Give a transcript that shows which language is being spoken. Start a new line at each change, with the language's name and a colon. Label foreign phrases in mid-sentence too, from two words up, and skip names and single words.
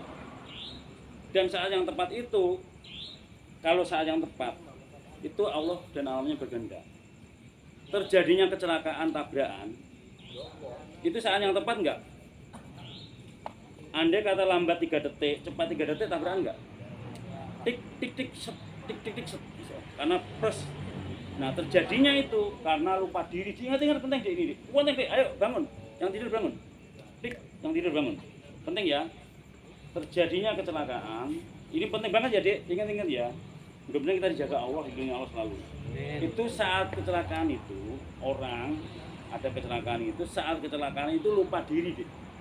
Indonesian: Dan saat yang tepat itu, kalau saat yang tepat, itu Allah dan alamnya berkehendak. Terjadinya kecelakaan tabrakan, itu saat yang tepat enggak? Andai kata lambat 3 detik, cepat 3 detik tabrakan enggak? Tik tik tik set, tik tik tik set. Karena pres. Nah, terjadinya itu karena lupa diri. Ingat penting deh ini. Penting deh, ayo bangun. Yang tidur bangun. Tik, yang tidur bangun. Penting ya. Terjadinya kecelakaan. Ini penting banget ya, Dek. Ingat-ingat ya. Mudah-mudahan kita dijaga Allah, hidupnya Allah selalu. Itu saat kecelakaan itu, orang ada kecelakaan itu, saat kecelakaan itu lupa diri deh.